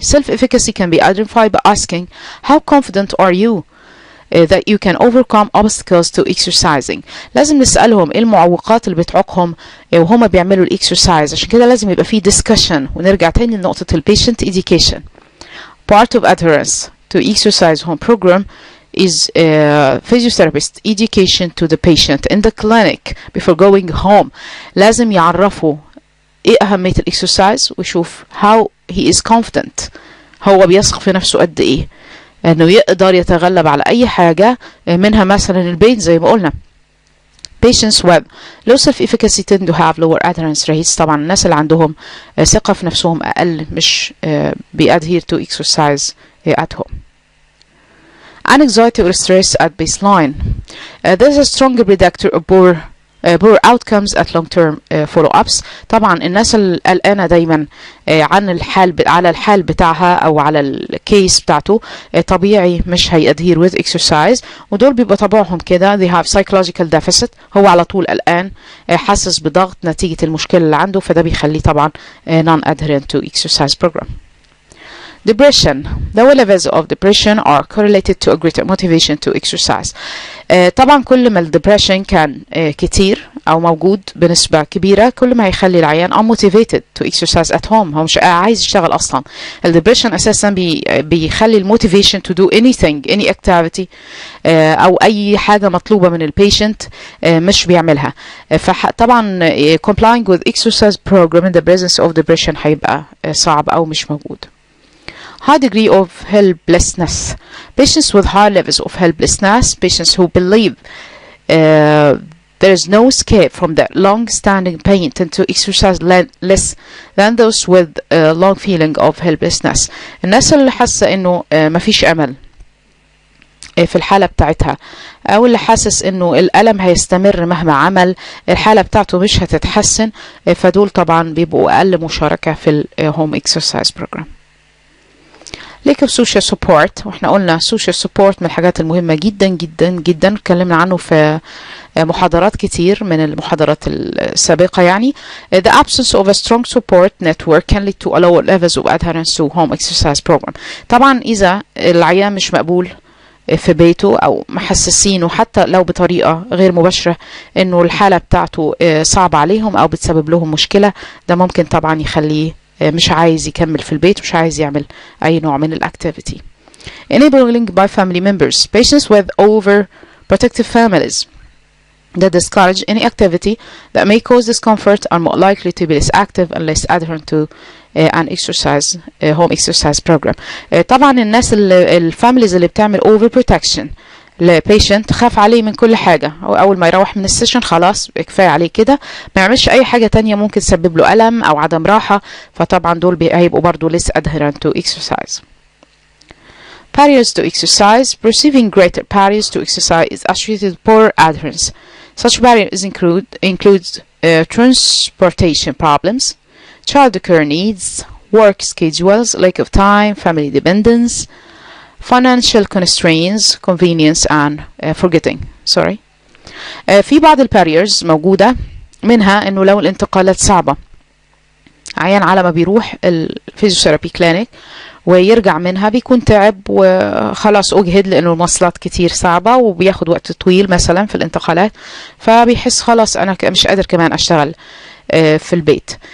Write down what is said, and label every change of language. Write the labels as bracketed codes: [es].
[en] self efficacy can be identified by asking how confident are you that you can overcome obstacles to exercising. [ar] لازم نسألهم ايه المعوقات اللي بتعوقهم وهما بيعملوا الاكسرسايز. عشان كده لازم يبقى فيه discussion. ونرجع تاني لنقطة البيشنت education. [en] Part of adherence to exercise home program is physiotherapist education to the patient in the clinic before going home. [ar] لازم يعرفوا ايه أهمية الاكسرسايز ويشوف [en] how he is confident، [ar] هو بيثق في نفسه قد ايه انه يقدر يتغلب على اي حاجة، منها مثلا البين زي ما قلنا. [en] Patients with low self-efficacy tend to have lower adherence rates. [ar] طبعا الناس اللي عندهم ثقة في نفسهم أقل مش بي [en] adhere to exercise at home. Anxiety or stress at baseline. This is a stronger predictor of poor outcomes at long-term follow-ups. [ar] طبعا الناس القلقانة دايما عن على الحال بتاعها أو على الكيس بتاعته طبيعي مش هي [en] adhere with exercise، [ar] ودول بيبقى طبعهم كده [en] they have psychological deficit. [ar] هو على طول قلقان، حاسس بضغط نتيجة المشكلة اللي عنده، فده بيخليه طبعا [en] non-adherent to exercise program. Depression. The levels of depression are correlated to a greater motivation to exercise. [ar] طبعا كل ما الدبريشن كان كتير أو موجود بنسبة كبيرة، كل ما هيخلي العيان [en] unmotivated to exercise at home. [ar] هو مش عايز يشتغل أصلا. الدبريشن أساسا بيخلي الموتيفيشن [en] to do anything any activity [ar] أو أي حاجة مطلوبة من البيشنت مش بيعملها. فطبعا [en] complying with exercise program in the presence of depression [ar] هيبقى صعب أو مش موجود. [en] High degree of helplessness. Patients with high levels of helplessness, patients who believe there is no escape from their long-standing pain tend to exercise less than those with a long feeling of helplessness. [ar] الناس اللي حاسة إنه مفيش أمل في الحالة بتاعتها، أو اللي حاسس إنه الألم هيستمر مهما عمل، الحالة بتاعته مش هتتحسن، فدول طبعا بيبقوا أقل مشاركة في ال [en] home exercise program. lack of social support. [ar] واحنا قلنا social support من الحاجات المهمة جدا جدا جدا، اتكلمنا عنه في محاضرات كتير من المحاضرات السابقة يعني. [en] The absence of a strong support network can lead to a lower levels of adherence to home exercise program. [ar] طبعا إذا العيان مش مقبول في بيته أو محسسينه حتى لو بطريقة غير مباشرة إنه الحالة بتاعته صعبة عليهم أو بتسبب لهم مشكلة، ده ممكن طبعا يخليه مش عايز يكمل في البيت، مش عايز يعمل أي نوع من الأكتيفيتي. [en] Enabling by family members. Patients with overprotective families that discourage any activity that may cause discomfort are more likely to be less active and less adherent to an exercise home exercise program. [ar] طبعا الناس الفاميليز اللي بتعمل overprotection البيشنت خاف عليه من كل حاجة، هو أول ما يروح من السيشن خلاص كفاية عليه كده، ما يعملش أي حاجة تانية ممكن تسبب له ألم أو عدم راحة، فطبعا دول هيبقوا برضو [en] less adherent to exercise. Barriers to exercise. Perceiving greater barriers to exercise is associated with poor adherence. Such barriers include transportation problems, childcare needs, work schedules, lack of time, family dependence, financial constraints, convenience and forgetting. [ar] في بعض الباريرز موجودة، منها انه لو الانتقالات صعبة، عيان على ما بيروح الفيزيوثيرابي كلينيك ويرجع منها بيكون تعب وخلاص اجهد لانه المواصلات كتير صعبة وبياخد وقت طويل مثلا في الانتقالات، فبيحس خلاص انا مش قادر كمان اشتغل في البيت.